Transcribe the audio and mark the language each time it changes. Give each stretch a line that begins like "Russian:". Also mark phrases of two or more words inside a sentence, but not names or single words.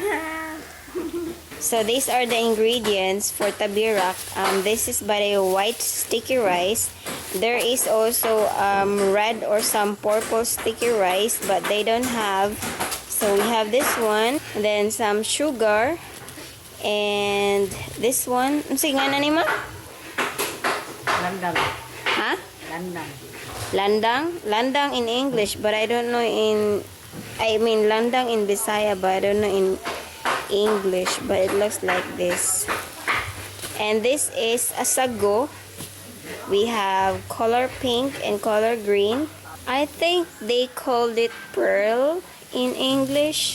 English: So these are the ingredients for tabira. This is by the white sticky rice. There is also red or some purple sticky rice, but they don't have. So we have this one, and then some sugar, and this one.
Cebuano: Sige nga na ni ma? Landang. Ha? Landang. Landang?
English: Landang in English, but I don't know in... I mean landang in Bisaya, but I don't know in English, but it looks like this. And this is a sago. We have color pink and color green. I think they called it pearl in English.